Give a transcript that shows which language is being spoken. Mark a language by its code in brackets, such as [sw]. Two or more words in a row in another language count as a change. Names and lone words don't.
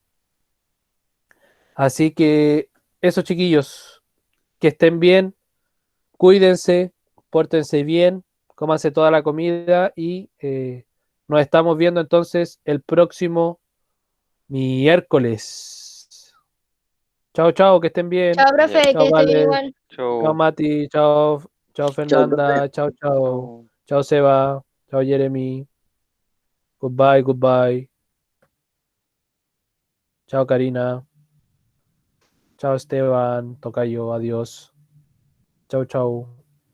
[es] Así que eso, chiquillos, que estén bien, cuídense, pórtense bien, cómanse toda la comida y nos estamos viendo entonces el próximo miércoles. Chao, chao, que estén bien. chao, Ya, profe, que Chao, esté bien Vale. igual. Chao, chao. Mati. Chao, chao, Chao, profe. Fernanda. Chao, chao. Chao. Chao, Seba. Chao, [en] Jeremy. Goodbye, goodbye. [es] Chao, Karina. Chao Esteban, tocayo, adiós. Chau, chau.